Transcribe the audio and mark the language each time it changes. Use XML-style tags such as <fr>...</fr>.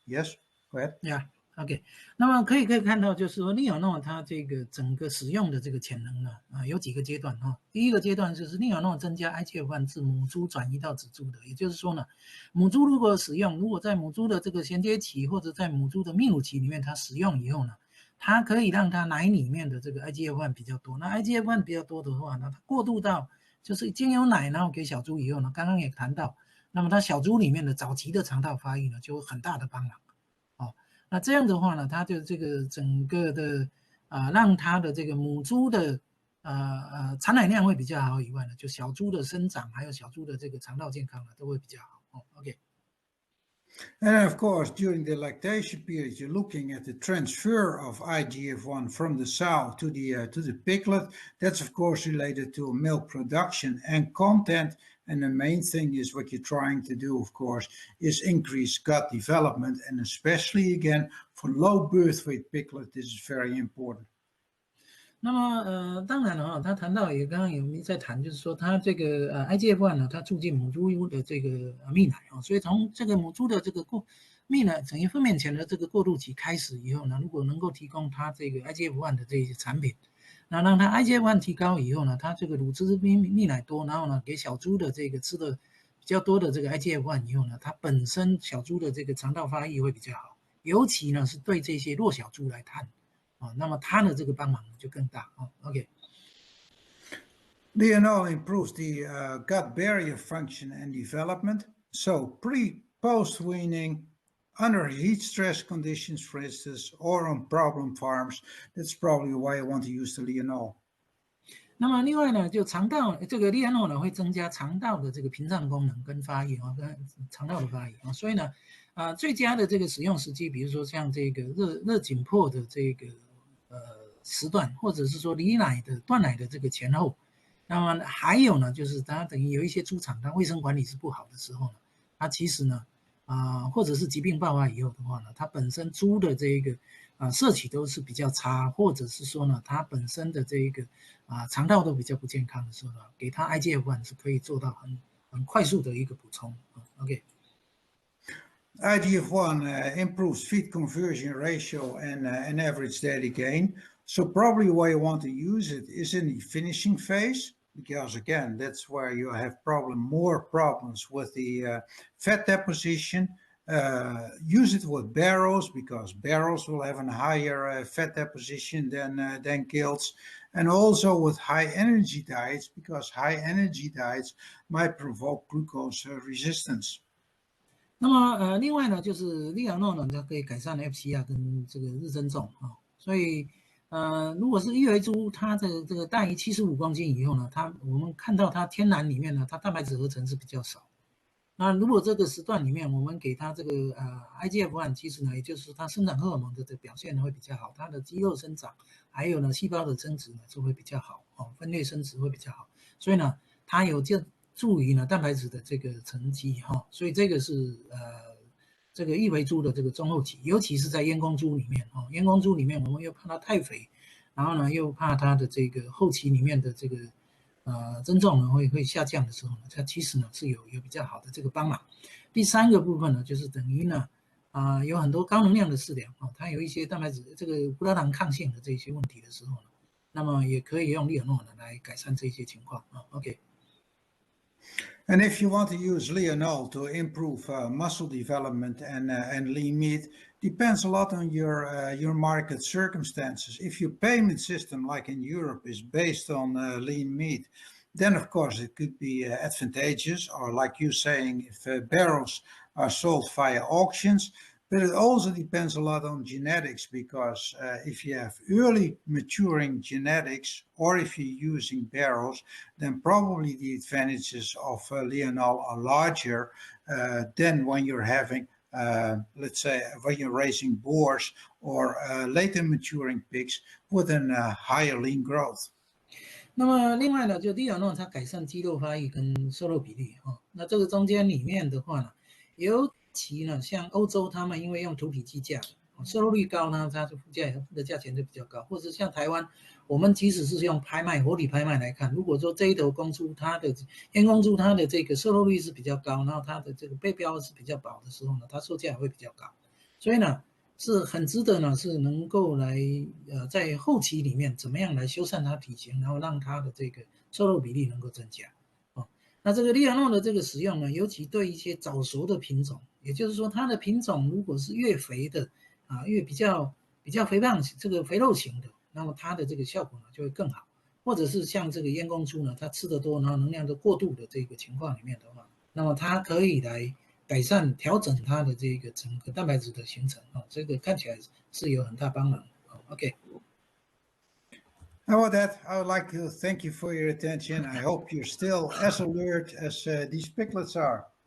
<en>Yes.</en> <zh>OK， 那么可以看到，就是说利尔诺它这个整个使用的这个潜能呢有几个阶段第一个阶段就是利尔诺增加 IGF-1 自母猪转移到仔猪的，也就是说呢，母猪如果在母猪的这个衔接期或者在母猪的泌乳期里面，它使用以后呢，它可以让它奶里面的这个 IGF-1 比较多。那 IGF-1 比较多的话呢，它过渡到就是经由奶然后给小猪以后呢，刚刚也谈到，那么它小猪里面的早期的肠道发育呢，就有很大的帮忙。那这样的话呢，它就这个整个的让它的这个母猪的产奶量会比较好以外呢，就小猪的生长还有小猪的这个肠道健康呢都会比较好OK。</zh> <en>And of course, during the lactation period, you're looking at the transfer of IGF-1 from the sow to the piglet. That's of course related to milk production and content. And the main thing is what you're trying to do, of course, is increase gut development. And especially, again, for low birth weight piglet, this is very important.</en> <zh>那么当然了他谈到也刚刚有在谈，就是说他这个IGF-1 呢，它促进母猪的这个泌奶所以从这个母猪的这个泌奶等于分娩前的这个过渡期开始以后呢，如果能够提供它这个 IGF-1 的这些产品，那让它 IGF-1 提高以后呢，它这个乳汁泌奶多，然后呢给小猪的这个吃的比较多的这个 IGF-1 以后呢，它本身小猪的这个肠道发育会比较好，尤其呢是对这些弱小猪来看。那么它的这个帮忙就更大OK。</zh> <en>Lianol improves the gut barrier function and development. So post weaning, under heat stress conditions, for instance, or on problem farms, that's probably why I want to use the Lianol.</en> <zh>那么另外呢，就肠道这个利安诺呢会增加肠道的这个屏障功能跟发育跟肠道的发育所以呢最佳的这个使用时机，比如说像这个热紧迫的这个时段，或者是说断奶的这个前后，那么还有呢，就是它等于有一些猪场它卫生管理是不好的时候呢，它其实呢或者是疾病爆发以后的话呢，它本身猪的这个摄取都是比较差，或者是说呢它本身的这个肠道都比较不健康的时候呢，给它 IGF-1 是可以做到很快速的一个补充OK。</zh> <en>IGF-1 improves feed conversion ratio and average daily gain. So probably why you want to use it is in the finishing phase, because again, that's where you have more problems with the fat deposition. Use it with barrows, because barrows will have a higher fat deposition than gilts, and also with high energy diets, because high energy diets might provoke glucose resistance.</en> <zh>那么另外呢，就是利昂诺呢，它可以改善 FCR 跟这个日增重所以如果是育肥猪，它的这个大于75公斤以后呢，我们看到它天然里面呢，它蛋白质合成是比较少。那如果这个时段里面我们给它这个IGF-1，其实呢，也就是它生长荷尔蒙的表现呢会比较好，它的肌肉生长，还有呢细胞的增殖呢就会比较好哦，分裂生殖会比较好，所以呢它有助于呢蛋白质的这个沉积哈，所以这个是这个育肥猪的这个中后期，尤其是在阉公猪里面哦，阉公猪里面我们又怕它太肥，然后呢又怕它的这个后期里面的这个增重呢会下降的时候呢，它其实呢是有比较好的这个帮忙。第三个部分呢，就是等于呢有很多高能量的饲料哦，它有一些蛋白质这个葡萄糖抗性的这些问题的时候呢，那么也可以用利尔诺呢来改善这些情况啊。 OK。</zh> <en>And if you want to use Lianol to improve muscle development and lean meat, depends a lot on your market circumstances. If your payment system, like in Europe, is based on lean meat, then of course it could be advantageous, or like you're saying, if barrows are sold via auctions. But it also depends a lot on genetics, because if you have early maturing genetics, or if you're using barrows, then probably the advantages of Lianol are larger than when you're having, let's say, when you're raising boars or later maturing pigs with a higher lean growth.</en> <zh>那么另外呢，就利尔诺它改善肌肉发育跟瘦肉比例哈，那这个中间里面的话呢，尤其呢像欧洲他们因为用土体计价，瘦肉率高呢，它的价钱就比较高，或者像台湾，我们即使是用拍卖活体拍卖来看，如果说这一头公猪它的阉公猪它的这个瘦肉率是比较高，然后它的这个背标是比较薄的时候呢，它售价也会比较高，所以呢。是很值得呢，是能够来在后期里面怎么样来修缮它体型，然后让它的这个瘦肉比例能够增加哦。那这个利尔诺的这个使用呢，尤其对一些早熟的品种，也就是说它的品种如果是越肥的越比较肥胖这个肥肉型的，那么它的这个效果呢就会更好。或者是像这个阉公猪呢，它吃得多，然后能量都过度的这个情况里面的话，那么它可以来改善调整它的这个整个蛋白质的形成这个看起来是有很大帮忙OK。</zh> <en>Now with that, I would like to thank you for your attention. I hope you're still as alert as these piglets are.</en>